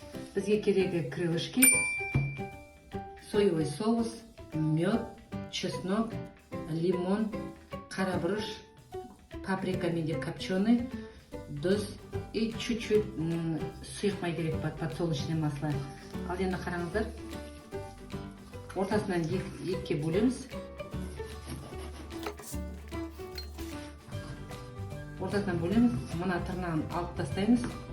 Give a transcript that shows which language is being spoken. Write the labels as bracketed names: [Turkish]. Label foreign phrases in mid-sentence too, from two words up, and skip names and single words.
[Kazakh] Бізге керегі [Russian] крылышки, соевый соус, мед, чеснок, лимон, [Kazakh] қарабұрыш, паприка менде [Russian] копченый, тұз и чуть-чуть [Kazakh] сұйық май керек бар, [Russian] подсолнечное масло. [Kazakh] Ал енді қараңыздар, ортасынан екіге бөлеміз. Ортасынан бөлеміз, мына тырнағын алып тастаймыз.